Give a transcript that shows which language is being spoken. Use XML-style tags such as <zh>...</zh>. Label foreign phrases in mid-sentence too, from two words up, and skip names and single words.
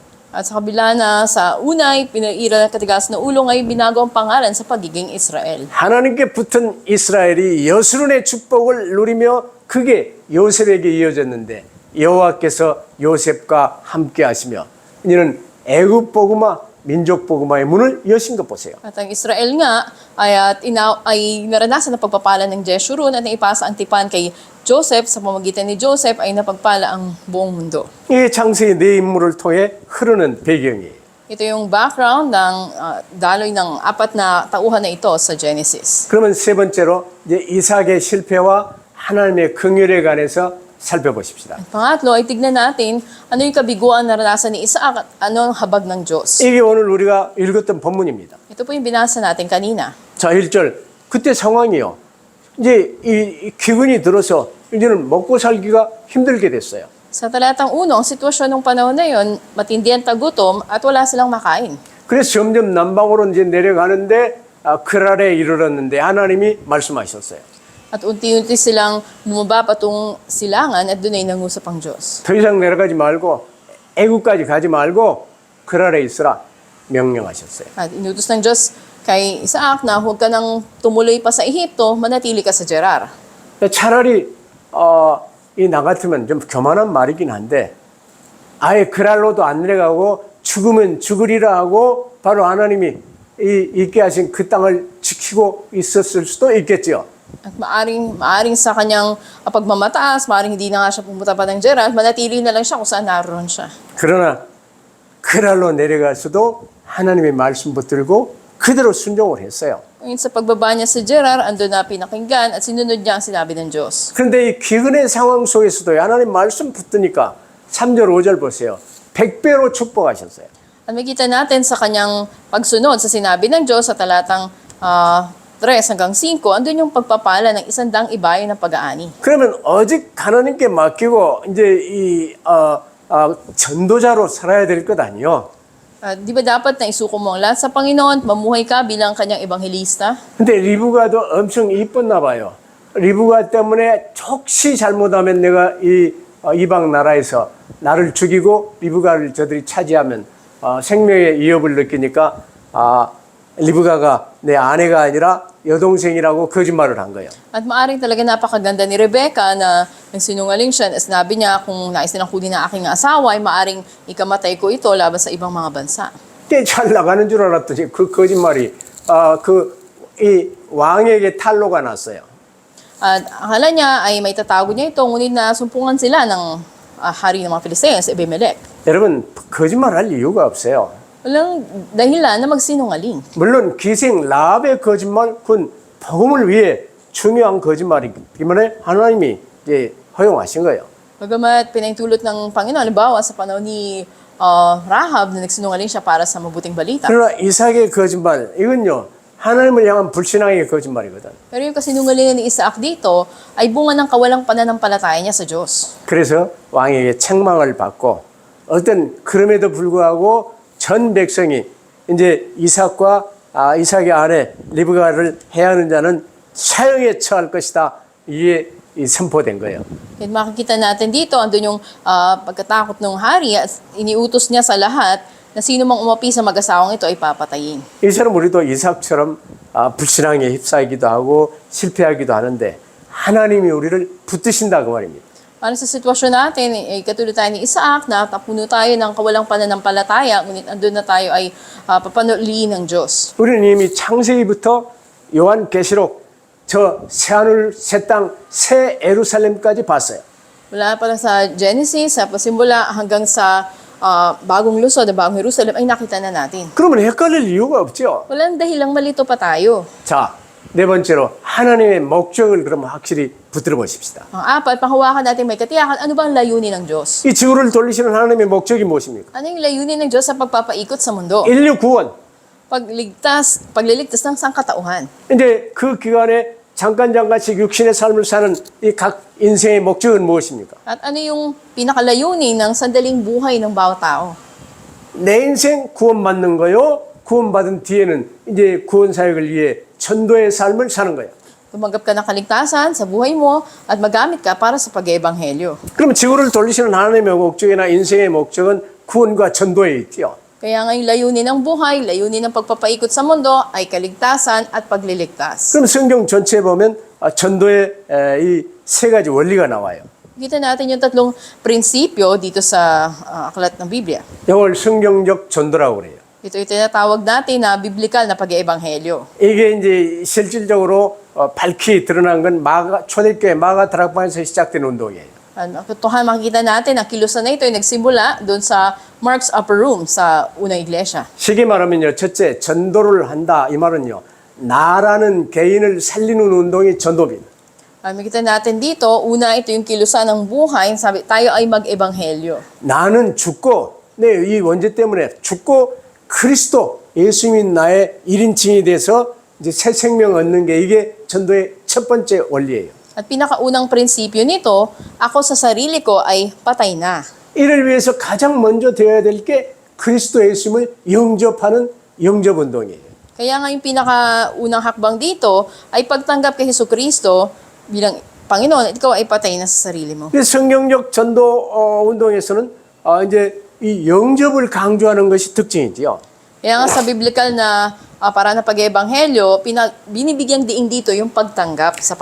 <tl>At sa kabila na sa unay, pinairal at katigas na ulo ngayon binago ang pangalan sa pagiging Israel.</tl> <ko>하나님께 붙은 이스라엘이 여수론의 축복을 누리며 그게 요셉에게 이어졌는데 여호와께서 요셉과 함께 하시며 이는 애굽 복음화 민족 복음화의 문을 여신 것 보세요.</ko> <tl>At ang Israel nga ay naranasan na pagpapala ng Jeshurun at naipasa ang tipan kay Joseph. Sa pamamagitan ni Joseph ay napagpala ang buong mundo.</tl> <ko>이 창세기 네 인물을 통해 흐르는 배경이에요.</ko> <tl>Ito yung background ng daloy ng 4 na tauhan na ito sa Genesis.</tl> <ko>그러면 세 번째로 이제 이삭의 실패와 하나님의 긍휼에 관해서 살펴보십시다.</ko> <tl>Pangatlo ay tignan natin ano yung kabiguan na naranasan ni Isaac at ano ang habag ng Diyos.</tl> <ko>이게 오늘 우리가 읽었던 본문입니다.</ko> <tl>Ito po yung binasa natin kanina.</tl> <ko>자, 1절. 그때 상황이요. 이제 이 기근이 들어서 이제는 먹고 살기가 힘들게 됐어요.</ko> <tl>Sa talatang 1, ang sitwasyon ng panahon na yon, matindi ang tagutom at wala silang makain.</tl> <ko>그래서 점점 남방으로 이제 내려가는데 그랄에 이르렀는데 하나님이 말씀하셨어요.</ko> <tl>At unti-unti silang bumaba patungong silangan at doon ay nangusap ang Diyos.</tl> <ko>더 이상 내려가지 말고 애국까지 가지 말고 그랄에 있으라 명령하셨어요.</ko> <tl>At inutos ng Diyos kay Isaac na huwag ka nang tumuloy pa sa Ehipto, manatili ka sa Gerar.</tl> <ko>차라리 이 나 같으면 좀 교만한 말이긴 한데 아예 그랄로도 안 내려가고 죽으면 죽으리라 하고 바로 하나님이 있게 하신 그 땅을 지키고 있었을 수도 있겠죠.</ko> <tl>At maaring sa kanyang pagmamataas, maaring hindi na nga siya pumunta pa ng Gerar, manatili na lang siya kung saan naroon siya.</tl> <ko>그러나 그랄로 내려갈 수도 하나님의 말씀 붙들고 그대로 순종을 했어요.</ko> <tl>Ngayon sa pagbaba niya sa Gerar, andun na pinakinggan at sinunod niya ang sinabi ng Diyos.</tl> <ko>그런데 이 기근의 상황 속에서도 하나님 말씀 붙드니까 3절 5절 보세요. 100배로 축복하셨어요.</ko> <tl>At makita natin sa kanyang pagsunod sa sinabi ng Diyos sa talatang 3 hanggang 5, andun yung pagpapala ng 100 ibayo ng pag-aani.</tl> <ko>그러면 오직 하나님께 맡기고 이제 전도자로 살아야 될 것 아니요.</ko> <tl>Di ba dapat na isuko mo ang lahat sa Panginoon, mamuhay ka bilang kanyang ebanghelista?</tl> <ko>근데 리브가도 엄청 이뻤나 봐요. 리브가 때문에 혹시 잘못하면 내가 이 이방 나라에서 나를 죽이고 리브가를 저들이 차지하면 생명의 위협을 느끼니까 리브가가 내 아내가 아니라 여동생이라고 거짓말을 한 거예요.</ko> <tl>At maaring talaga napakaganda ni Rebecca na nagsinungaling siya. Sinabi niya kung nais nilang kunin ang aking asawa ay maaring ikamatay ko ito laban sa ibang mga bansa.</tl> <ko>꽤 잘 나가는 줄 알았더니 그 거짓말이 이 왕에게 탄로가 났어요.</ko> <tl>At akala niya ay may tatago niya ito, ngunit nasumpungan sila ng hari ng mga Filisteo, si Abimelech.</tl> <ko>여러분 거짓말할 이유가 없어요.</ko> <tl>Walang dahilan na magsinungaling.</tl> <ko>물론 기생 라합의 거짓말 그건 복음을 위해 중요한 거짓말이기 때문에 하나님이 이제 허용하신 거예요.</ko> <tl>Bagamat pinahintulot ng Panginoon, halimbawa sa panahon ni Rahab na nagsinungaling siya para sa mabuting balita.</tl> <ko>그러나 이삭의 거짓말 이건요 하나님을 향한 불신앙의 거짓말이거든.</ko> <tl>Pero yung kasinungalingan ni Isaac dito ay bunga ng kawalang pananampalataya niya sa Diyos.</tl> <ko>그래서 왕에게 책망을 받고 어떤 그럼에도 불구하고 전 백성이 이제 이삭의 아내 리브가를 해하는 자는 사형에 처할 것이다. 이게 선포된 거예요.</ko> <tl>Kaya makikita natin dito, andun yung pagkatakot ng hari at iniutos niya sa lahat na sino mang umapi sa mag-asawang ito ay papatayin.</tl> <ko>이처럼 우리도 이삭처럼 불신앙에 휩싸이기도 하고 실패하기도 하는데 하나님이 우리를 붙드신다 그 말입니다.</ko> <tl>Para sa sitwasyon natin, katulad tayo ni Isaac na tapuno tayo ng kawalang pananampalataya, ngunit andun na tayo ay papanuliin ng Diyos.</tl> <ko>우리는 이미 창세기부터 요한계시록 저 새하늘, 새 땅, 새 예루살렘까지 봤어요.</ko> <tl>Mula pala sa Genesis, sa pasimula hanggang sa bagong lungsod, bagong Jerusalem, ay nakita na natin.</tl> <ko>그러면 헷갈릴 이유가 없죠.</ko> <tl>Walang dahilang malito pa tayo.</tl> <ko>자, 네 번째로 하나님의 목적을 그러면 확실히 붙들어 보십시다.</ko> <tl>Ang apat, panghawakan natin may katiyakan, ano ba ang layunin ng Diyos?</tl> <ko>이 지구를 돌리시는 하나님의 목적이 무엇입니까?</ko> <tl>Ano yung layunin ng Diyos sa pagpapaikot sa mundo?</tl> <ko>인류 구원.</ko> <tl>Pagliligtas ng sangkatauhan.</tl> <ko>이제 그 기간에 잠깐씩 육신의 삶을 사는 이 각 인생의 목적은 무엇입니까?</ko> <tl>At ano yung pinakalayunin ng sandaling buhay ng bawat tao?</tl> <ko>내 인생 구원받는 거요. 구원받은 뒤에는 이제 구원 사역을 위해 전도의 삶을 사는 거예요.</ko> <tl>Tumanggap ka ng kaligtasan sa buhay mo at magamit ka para sa pag-eebanghelyo.</tl> <ko>그럼 지구를 돌리시는 하나님의 목적이나 인생의 목적은 구원과 전도에 있지요.</ko> <tl>Kaya nga yung layunin ng buhay, layunin ng pagpapaikot sa mundo ay kaligtasan at pagliligtas.</tl> <ko>그럼 성경 전체에 보면 전도의 이 세 가지 원리가 나와요.</ko> <tl>Kita natin yung tatlong prinsipyo dito sa aklat ng Biblia.</tl> <ko>이걸 성경적 전도라고 그래요.</ko> <tl>Ito yung tinatawag natin na biblikal na pag-eebanghelyo.</tl> <ko>이게 이제 실질적으로 밝히 드러난 건 초대교회 마가 다락방에서 시작된 운동이에요.</ko> <tl>Totohan makikita natin ang kilusan na ito ay nagsimula doon sa Mark's Upper Room sa unang iglesia.</tl> <ko>쉽게 말하면요. 첫째, 전도를 한다. 이 말은요. 나라는 개인을 살리는 운동이 전도입니다.</ko> <tl>Makikita natin dito, una ito yung kilusan ng buhay, sabi tayo ay mag-ebanghelyo.</tl> <ko>나는 죽고 이 원죄 때문에 죽고 그리스도 예수님이 나의 1인칭이 돼서 이제 새 생명 얻는 게 이게 전도의 첫 번째 원리예요.</ko> <tl>At pinakaunang prinsipyo nito, ako sa sarili ko ay patay na.</tl> <ko>이를 위해서 가장 먼저 되어야 될 게 그리스도 예수님을 영접하는 영접 운동이에요.</ko> <tl>Kaya nga yung pinakaunang hakbang dito ay pagtanggap kay Jesucristo bilang Panginoon at ikaw ay patay na sa sarili mo.</tl> <ko>그래서 성경적 전도 운동에서는 이제 이 영접을 강조하는 것이 특징이지요.</ko> <tl>Kaya nga sa biblical na para na pag-ebanghelyo, binibigyang diin dito yung pagtanggap sa</tl>